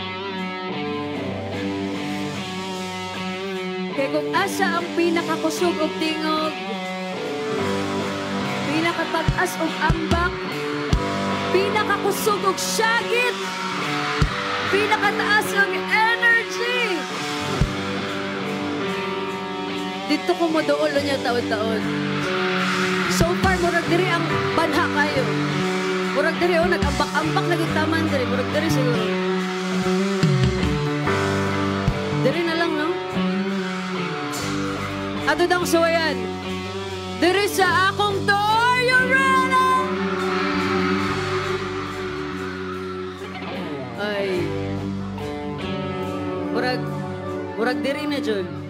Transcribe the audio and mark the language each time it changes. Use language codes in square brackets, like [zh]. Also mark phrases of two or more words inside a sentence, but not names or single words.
[ceb] Kaya kung asa ang pinakakusog o tingog, pinakapag-as o ambak, pinakakusog o syagit, pinakataas o energy. Dito ko mo doon niya taon-taon. So far, murag diri ang banha kayo. Murag diri o nag-ambak-ambak nagitaman diri. Murag diri siguro. Diri na lang, no? Ato dang suwayan. Diri sa akong door, [en] you're ready! [ceb] Ay. Murag diri na dyan.